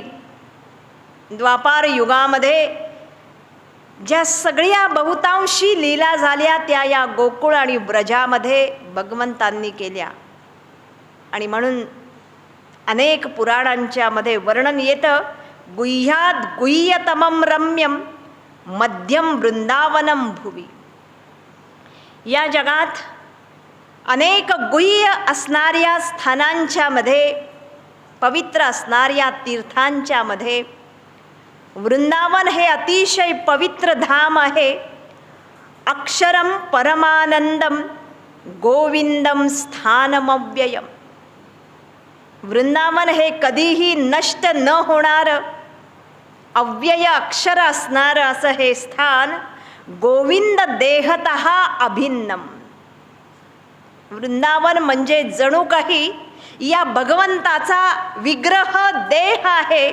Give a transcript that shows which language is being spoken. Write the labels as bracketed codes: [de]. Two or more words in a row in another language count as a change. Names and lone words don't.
[mr] द्वापार युगामध्ये ज्या सगळ्या बहुतांशी लीला झाल्या त्या या गोकुळ आणि व्रजामध्ये भगवंतांनी केल्या. आणि म्हणून अनेक पुराणांच्या मध्ये वर्णन येतं, [sa] गुह्यात गुह्यतमं रम्यं मध्यम वृंदावनम भुवी. [mr] या जगात अनेक गुह्य असणाऱ्या स्थानांच्या मध्ये, पवित्र असणाऱ्या तीर्थांच्या मध्ये वृंदावन हे अतिशय पवित्र धाम आहे. [sa] अक्षरम परमानंदम गोविंदम स्थानमव्ययम. [mr] वृंदावन हे कधीही नष्ट न होणारं अव्यय अक्षर असणारं असं हे स्थान, [sa] गोविंद देहतः अभिन्नम. [mr] वृंदावन म्हणजे जणू काही या भगवंताचा विग्रह देह आहे.